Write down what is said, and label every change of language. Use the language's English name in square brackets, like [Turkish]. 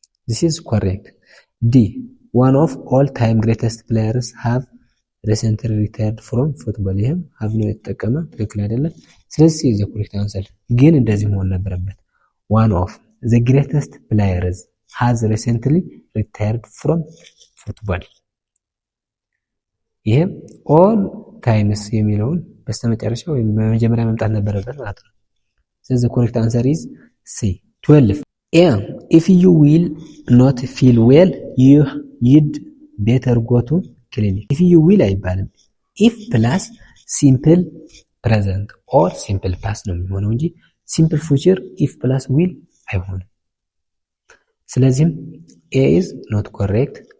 [English] this is correct D one of all time greatest players have recently retired from football [Amharic] ይሄም have ነው የተጠቀመ ትክክል አይደለም ስለዚህ [English] the correct answer [Amharic] ግን እንደዚህ መሆን ነበረበት [English] one of the greatest players has recently retired from football ይሄ all times የሚለውን [Amharic] በስተመጨረሻ ወይም በመጀመሪያ መምጣት ነበረበት ማለት ነው። ስለዚህ [English] correct answer is C [Amharic] 12. [English] If you will not feel well you'd better go to clinic. if you will [Amharic] አይባልም [English] if plus simple present or simple past [Amharic] ነው የሚሆነው እንጂ [English] simple future if plus will [Amharic] አይሆንም። ስለዚህም [English] A is not correct.